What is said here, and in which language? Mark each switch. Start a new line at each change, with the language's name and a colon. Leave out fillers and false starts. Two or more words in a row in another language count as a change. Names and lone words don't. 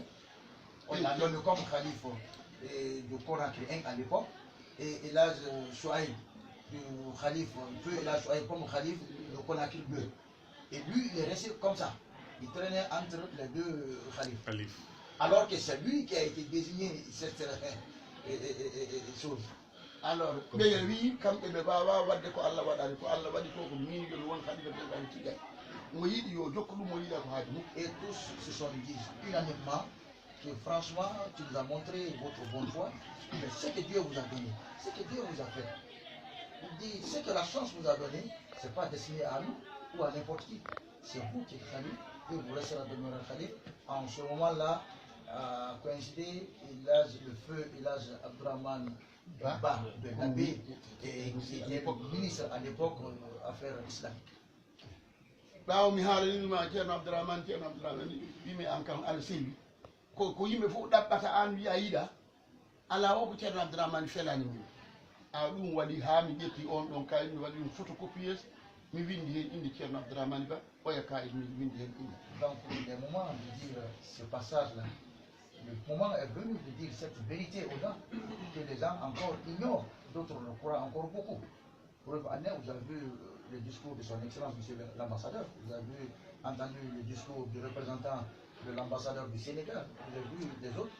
French: On l'a nommé comme calife de Conakry 1 à l'époque, et Elhaj Chouaib, du calife, Feu Elhaj Chouaib comme calife de Conakry 2. Et lui, il est resté comme ça. Il traînait entre les deux khalifes. Alors que c'est lui qui a été désigné cette chose. Alors,
Fula: ɓeye wi kamɓe ɓe mbawa wadde ko Allah waɗani ko Allah waɗi ko ko miñol won khalifa ɓe tigay mo yiɗi yo jokku ɗum mo yiɗa ko haaji mum.
French: Et tous se sont dit unanimement que franchement tu nous as montré votre bonne foi, mais ce que Dieu vous a donné, ce que Dieu vous a fait, il dit ce que la chance vous a donné, c'est pas destiné à nous ou à n'importe qui, c'est vous qui êtes khalife et vous resterez demeurer khalife. En ce moment-là a coïncidé le feu Elhaj Abdourahmane Ba de Nabé, et qui était ministre à l'époque affaires islamiques.
Fula: ɓawo mi haalanima ceerno Abdourahmane wimi an kam aɗa selli ko yimɓe fof ɗaɓɓata an wiya yiɗa ala o ko ceerno abdourahmane felani min a ɗum waɗi ha mi ƴetti on ɗon kayit mi waɗi ɗum photocopies mi windi hen inde ceerno abdourahmane ba oya kayit mi windi hen inde.
French: Donc le moment de dire ce passage là, le moment est venu de dire cette vérité aux gens que les gens encore ignorent, d'autres le croient encore beaucoup. Preuve en est, vous avez vu le discours de son excellence monsieur l'ambassadeur, vous avez entendu le discours du représentant de l'ambassadeur du Sénégal, vous avez vu les autres.